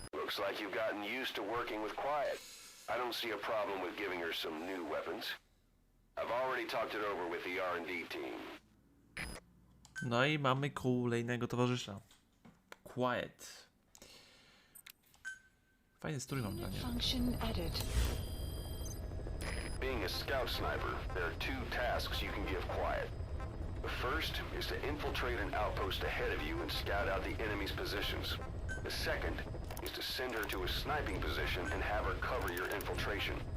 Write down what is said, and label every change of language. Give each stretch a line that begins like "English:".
English: Looks like you've gotten used to working with Quiet. I don't see a problem with giving her some new weapons. I've already talked it over with the R&D team.
Polish: No i mamy kolejnego towarzysza. Quiet. Fajny strój mam dla niej.
English: Function added. Being a scout sniper, there are two tasks you can give Quiet. The first is to infiltrate an outpost ahead of you and scout out the enemy's positions. The second is to send her to a sniping position and have her cover your infiltration.